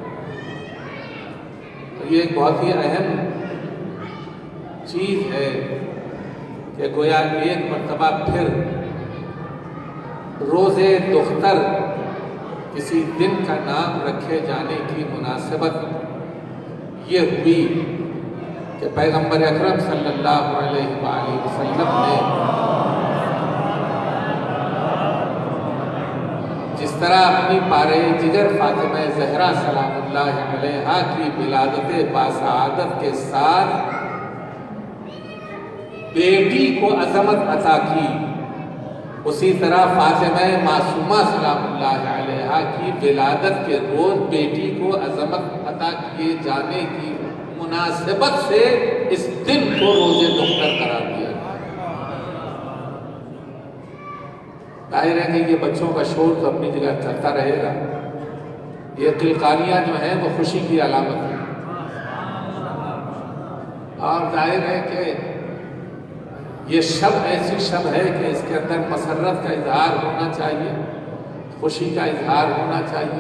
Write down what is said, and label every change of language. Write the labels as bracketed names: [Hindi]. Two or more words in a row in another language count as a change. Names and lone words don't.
[Urdu] یہ ایک بہت ہی اہم چیز ہے کہ گویا ایک مرتبہ پھر روز دختر کسی دن کا نام رکھے جانے کی مناسبت یہ ہوئی کہ پیغمبر اکرم [Arabic] صلی اللہ علیہ وسلم [Urdu] ने جس طرح اپنی پارۂ جگر فاطمہ زہرا سلام اللہ علیہا کی ولادت باسعادت کے ساتھ بیٹی کو عظمت عطا کی، اسی طرح فاطمہ معصومہ [Arabic] سلام اللہ علیہا [Urdu] کی ولادت کے روز بیٹی کو عظمت عطا کیے جانے کی مناسبت سے اس دن کو روز دختر قرار دیا۔ ظاہر ہے کہ یہ بچوں کا شور تو اپنی جگہ چلتا رہے گا، یہ قلقاریاں جو ہیں وہ خوشی کی علامت ہے، اور ظاہر ہے کہ یہ شب ایسی شب ہے کہ اس کے اندر مسرت کا اظہار ہونا چاہیے، خوشی کا اظہار ہونا چاہیے۔